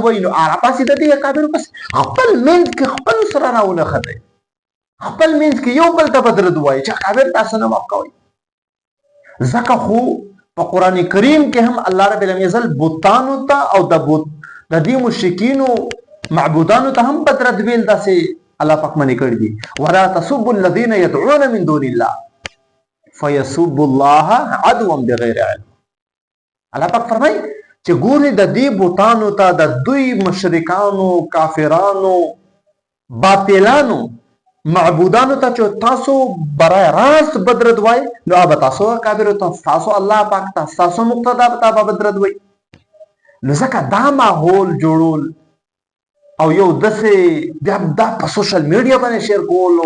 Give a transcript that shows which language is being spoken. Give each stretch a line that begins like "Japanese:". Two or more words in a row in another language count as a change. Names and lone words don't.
Pashto: وایي نو راپاسې د دې اکابرو پسې خپل منځ کې خپل سره راونښتئ خپل منځ کې یو بل ته بد رد وایي چې اکابر تاسو نه معاف کوئ ځکه خو په قرآن کریم کې هم الله
Arabic: رب العزت
Pashto: بتانو ته او د دې مشرکینو معبودانو ته هم بد رد ویل داسې الله پاک منې کړي دي
Arabic: ولا تسبوا الذين يدعون من دون الله فيسبوا الله عدوا بغیر علم
Pashto: الله پاک فرمایي چې ګورې د دې بوتانو ته د دوی مشرکانو کافرانو باطلانو معبودانو ته چې تاسو برای راست بد رد وایي نو هغه به تاسو کافرو ته تاسو الله پاک ته تاسو مقتدا ته به بد رد وایي نو ځکه دا ماحول جوړول او یو داسې دا په
English: social media
Pashto: باندې شیر کول